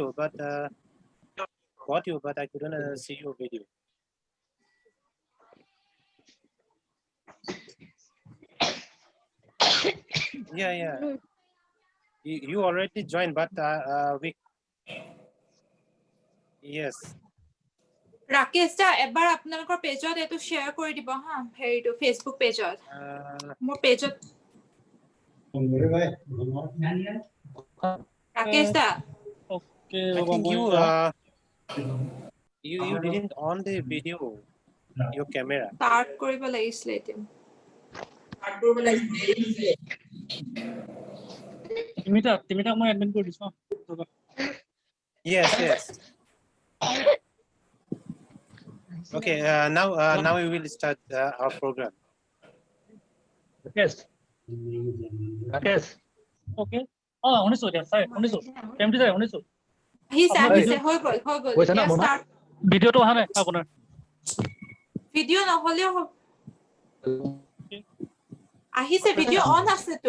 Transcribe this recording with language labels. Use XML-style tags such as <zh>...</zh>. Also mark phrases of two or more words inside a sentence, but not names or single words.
<en>But got you. But I couldn't see your video. Yeah. You already joined, but we. Yes.</en> <as>ৰাকেশ দা এবাৰ আপোনালোকৰ পেজত এটো শেয়াৰ কৰি দিব হা হেৰিটো ফেসবুক পেজত মোৰ পেজত ৰাকেশ দা</as> <en>Okay, I think you didn't on the video, your camera.</en> <as>start কৰিব লাগিছিলে এতিয়া তিমিটা মই এডমিন কৰি দিছো</as> <en>Yes, yes. Okay, now we will start our program. Rakesh. Okay.</en> <as>শুনিছো এতিয়া ছাৰ শুনিছো কেমটি যায় শুনিছো আহিছে হৈ গ'ল এতিয়া ষ্টাৰ্ট ভিডিঅ'টো অহা নাই আপোনাৰ ভিডিঅ' নহলেও আহিছে</as> <en>video on</en> <as>আছে তো</as>